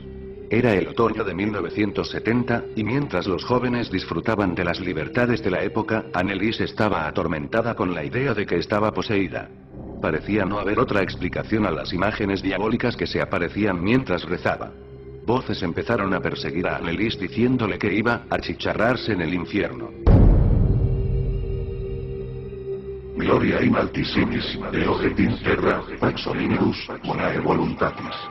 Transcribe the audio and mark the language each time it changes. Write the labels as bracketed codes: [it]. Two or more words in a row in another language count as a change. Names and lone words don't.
[es] Era el otoño de 1970, y mientras los jóvenes disfrutaban de las libertades de la época, Anneliese estaba atormentada con la idea de que estaba poseída. Parecía no haber otra explicación a las imágenes diabólicas que se aparecían mientras rezaba. Voces empezaron a perseguir a Anneliese diciéndole que iba a achicharrarse en el infierno. [la] Gloria in altissimis, Deo et in terra, pax omnibus, bonae voluntatis.